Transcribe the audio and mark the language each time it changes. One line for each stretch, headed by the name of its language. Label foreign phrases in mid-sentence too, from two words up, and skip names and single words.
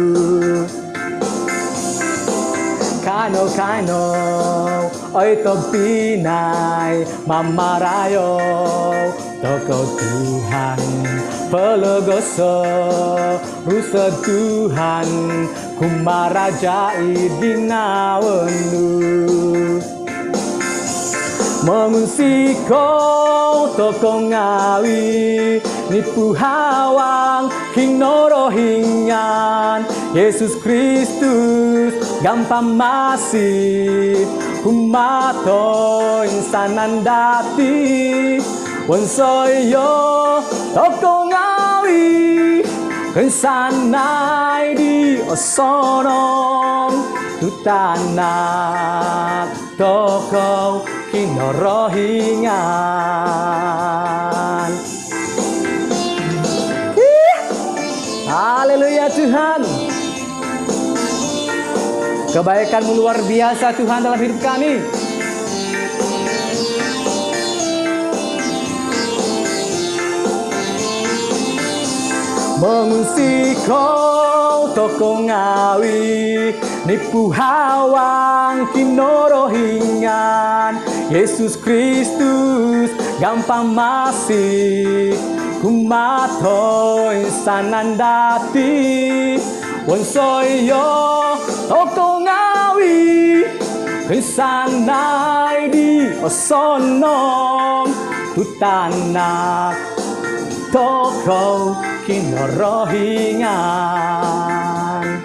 Central Dusun: Kano, oi to pinay, mamarayo, toko Tuhan, pologoso, rusa Tuhan, kumarajai dinawenu. Mengusiko toko ngawi, nipu hawang, kinorohingan, Yesus Kristus, gampang masih, kumato insanan dati, wonsoyo toko ngawi, kensanai di osonom, tutanak toko kinorohingan.
Indonesian: Haleluya Tuhan. Kebaikan-Mu luar biasa Tuhan dalam hidup kami.
Central Dusun: Mengungsi kau toko ngawi, nipu hawang kinorohingan, Yesus Kristus gampang masih, kumato insanan dati, wonsoyo toko ngawi, kesanai di osonom, tutanak toko kinorohingan.